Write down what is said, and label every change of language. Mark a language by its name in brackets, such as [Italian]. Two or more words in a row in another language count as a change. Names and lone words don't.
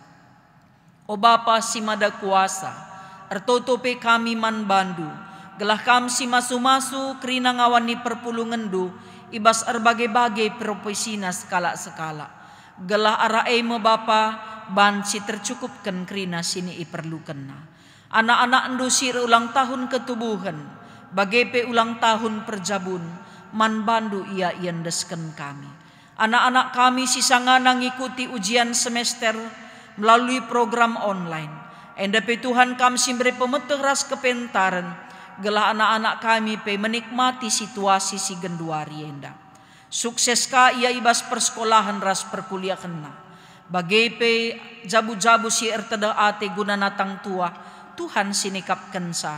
[Batak Karo] O Bapa si mada kuasa, ertotope kami man bandu, gelah kam si masu-masu kerina ngawani perpulungendu, ibas erbagai-bagai profesina skala-skala, gelah araeme Bapa, banci tercukupkan krina sini iperlukenna. Anak-anak ndu sir ulang tahun ketubuhan, bagepe ulang tahun perjabun, man bandu ia yendesken kami. Anak-anak kami sisangana ngikuti [Indonesian] ujian semester melalui program online. [Batak Karo] Endape Tuhan kami simberi pemeteh ras kepentaran, gelah anak-anak kami pe [Indonesian] menikmati situasi [Batak Karo] si genduari enda. Sukses ka ia ibas persekolahan ras perkuliah kena. Bagepe jabu-jabu si erteda ate guna natang tua, Tuhan sinikap kensa.